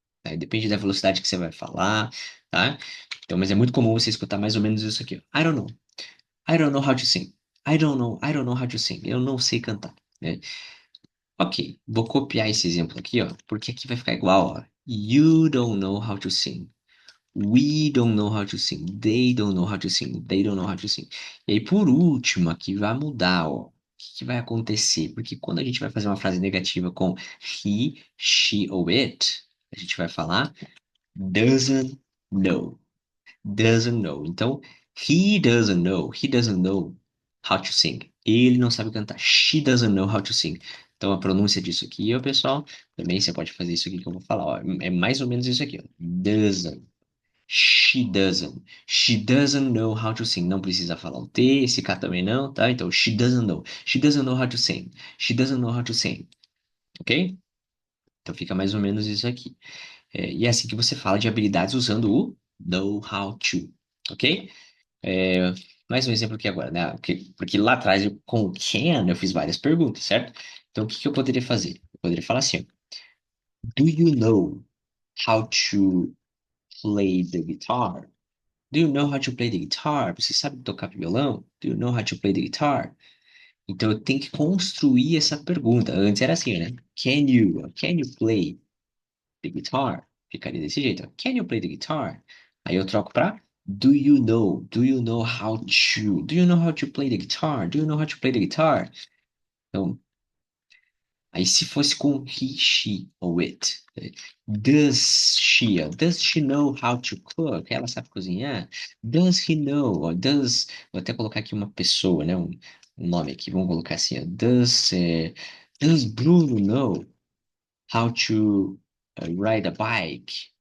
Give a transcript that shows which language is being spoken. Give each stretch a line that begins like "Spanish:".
Portuguese: Aí depende da velocidade que você vai falar, tá? Então, mas é muito comum você escutar mais ou menos isso aqui, ó.
English: I don't know. I don't know how to sing. I don't know. I don't know how to sing.
Portuguese: Eu não sei cantar, né? Ok, vou copiar esse exemplo aqui, ó, porque aqui vai ficar igual, ó.
English: You don't know how to sing. We don't know how to sing. They don't know how to sing. They don't know how to sing.
Portuguese: E aí, por último, aqui vai mudar, ó. O que que vai acontecer? Porque quando a gente vai fazer uma frase negativa com he, she ou it, a gente vai falar doesn't know.
English: Doesn't know. Então, he doesn't know. He doesn't know how to sing.
Portuguese: Ele não sabe cantar.
English: She doesn't know how to sing.
Portuguese: Então, a pronúncia disso aqui, ó, pessoal, também você pode fazer isso aqui que eu vou falar, ó. É mais ou menos isso aqui, ó.
English: Doesn't. She doesn't. She doesn't know how to sing.
Portuguese: Não precisa falar o T, esse K também não, tá? Então, she doesn't know.
English: She doesn't know how to sing. She doesn't know how to sing. Ok?
Portuguese: Então fica mais ou menos isso aqui. E é assim que você fala de habilidades usando o know how to. Ok? É, mais um exemplo aqui agora, né? Porque lá atrás, com o can, eu fiz várias perguntas, certo? Então, o que que eu poderia fazer? Eu poderia falar assim, ó,
English: do you know how to play the guitar? Do you know how to play the guitar?
Portuguese: Você sabe tocar violão?
English: Do you know how to play the guitar?
Portuguese: Então eu tenho que construir essa pergunta. Antes era assim, né?
English: Can you play the guitar?
Portuguese: Ficaria desse jeito. Ó.
English: Can you play the guitar?
Portuguese: Aí eu troco para
English: Do you know how to? Do you know how to play the guitar? Do you know how to play the guitar? Então,
Portuguese: Aí se fosse com he, she ou it.
English: Does she know how to cook?
Portuguese: Ela sabe cozinhar?
English: Does he know? Or does,
Portuguese: vou até colocar aqui uma pessoa, né? Um nome aqui, vamos colocar assim, ó.
English: Does Bruno know how to ride a bike?